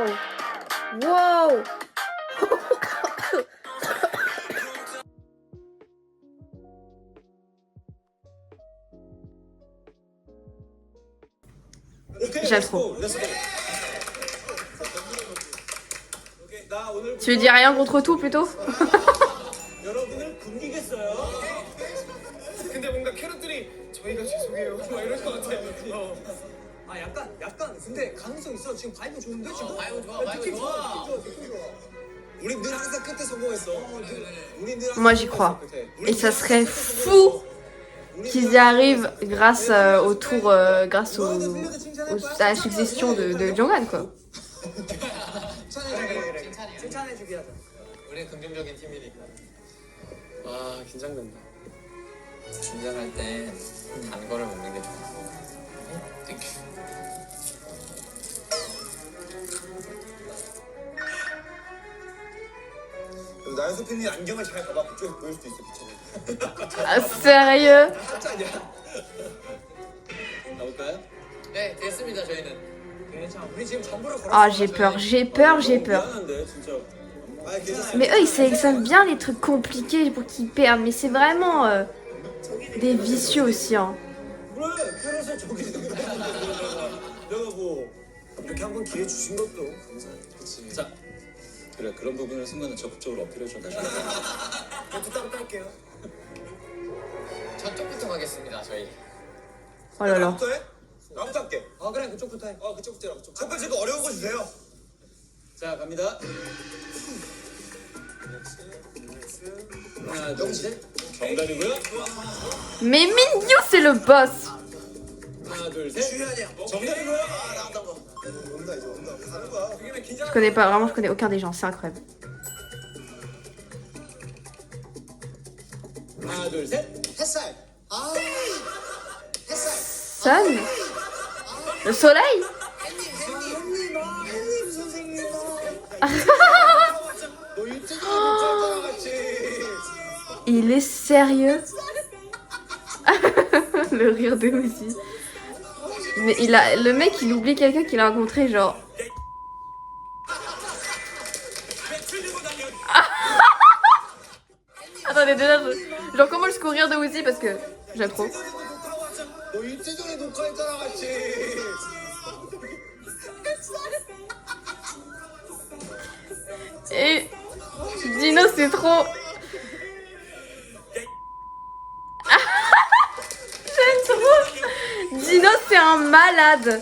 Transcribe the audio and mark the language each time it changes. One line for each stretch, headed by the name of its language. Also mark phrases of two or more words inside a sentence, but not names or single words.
French: Wow. J'aime trop. Tu lui dis rien contre tout plutôt?
Korean: 여러분을 굶기겠어요. 근데 뭔가 캐럿들이 저희가 죄송해요. 막 이럴 것 같아. 아 약간 근데 가능성 있어. 지금 바이브 좋은데 지금. 바이브 좋아, 야, 바이브 느낌 좋아. 느낌 좋아. 우린 늘 항상 끝에 성공했어. 우린 늘 항상
French: Moi j'y crois.
Korean: 끝에.
French: Et ça serait fou qu'ils y arrivent grâce au tour, grâce à la succession de Jonghan quoi.
Korean: 칭찬해주기 하자. 우리는 긍정적인 팀이니까. 아 긴장된다. 긴장할 땐 단 거를 먹는 게 좋아. 땡큐. 나연수 팬이 안경을 잘 봐봐. 그쪽에서 보일 수도 있어. 비춰봐.
French: Ah, sérieux?
Korean: 가볼까요? 네, 됐습니다. 저희는. 괜찮아. 우리 지금 전부를 걸었어.
French: Ah, j'ai peur, j'ai peur, j'ai peur.
Korean: 미안한데 진짜. 아 괜찮아.
French: Mais eux, ils sélectionnent bien les trucs compliqués pour qu'ils perdent. Mais c'est vraiment des vicieux aussi. Hein.
Korean: 그래 캐럿을 저기 내가 뭐 이렇게 한번 기회 주신 것도 감사해. 그치. 자 그래 그런 부분을 순간에 적극적으로 어필해줘 다시. 저도 따로 딸게요. 저쪽부터 가겠습니다. 저희.
French: Oh là là.
Korean: 나부터 해? 나부터 할게. 아 그래 그쪽부터 해. 그쪽부터 해. 첫 번째 거 어려운 거 주세요. 자 갑니다. 하나 둘 셋. 정답이고요.
French: Mais Mingyu, c'est le boss.
Korean: 하나 둘 셋. 정답이고요. 나왔던 거. 온다 이제 온다. 가는 거야.
French: Je connais pas, vraiment, je connais aucun des gens. C'est incroyable.
Korean: 하나 둘 셋. 햇살. 아. 햇살.
French: Sun? Le soleil?
Korean: 햇님 선생님. 너 유튜브에 못살잖아 같이.
French: Il est sérieux? Le rire de Uzi. Mais le mec, il oublie quelqu'un qu'il a rencontré, genre. Attendez, déjà, genre, comment le rire de Uzi parce que j'aime trop.
Korean: 너 이틀 전에 녹화했잖아 같이.
French: Et Dino, c'est trop. J'aime trop. Dino, c'est un malade.